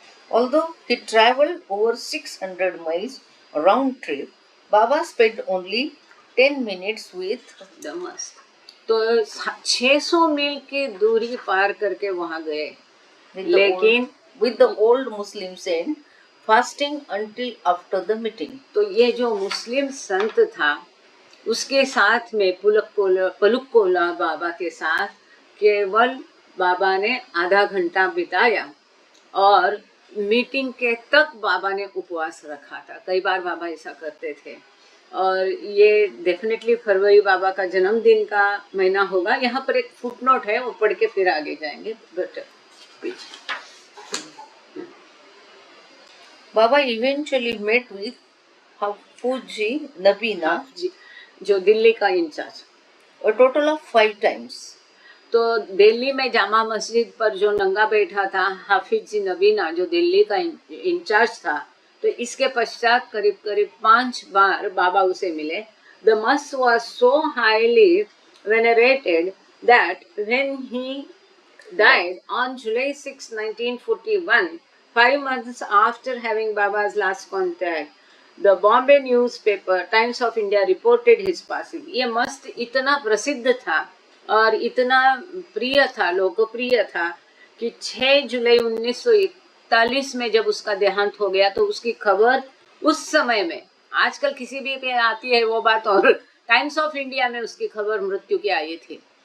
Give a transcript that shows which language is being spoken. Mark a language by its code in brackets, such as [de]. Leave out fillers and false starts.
[en] Although he travelled over 600 miles round trip, Baba spent only 10 minutes with the must. [hi] तो 600 मील की दूरी पार करके वहाँ गए, लेकिन [en] with the old Muslim saint fasting until after the meeting. [hi] तो ये जो मुस्लिम संत था उसके साथ में पलुकोला बाबा के साथ केवल बाबा ने आधा घंटा बिताया और मीटिंग के तक बाबा ने उपवास रखा था। कई बार बाबा ऐसा करते थे। और ये डेफिनेटली फरवरी बाबा का जन्मदिन का महीना होगा। यहाँ पर एक फुटनोट है, वो पढ़ के फिर आगे जाएंगे। [en] बाबा eventually met with हाफूजी नबीना, [hi] जो दिल्ली का in charge, [en] a total of 5 times. [hi] तो दिल्ली में जामा मस्जिद पर जो नंगा बैठा था हाफिज जी नबीना, जो दिल्ली का इंचार्ज था, तो इसके पश्चात करीब करीब 5 बार बाबा उसे मिले। [en] The must was so highly venerated that when he died on July 6, 1941, 5 months after having Baba's last contact, the Bombay newspaper Times of India reported his passing. [hi] ये मस्त इतना प्रसिद्ध था और इतना प्रिय था, लोकप्रिय था कि 6 जुलाई 1941 में जब उसका देहांत हो गया तो उसकी खबर उस समय में, आजकल किसी भी पे आती है वो बात, और टाइम्स ऑफ इंडिया में उसकी खबर मृत्यु की आई थी।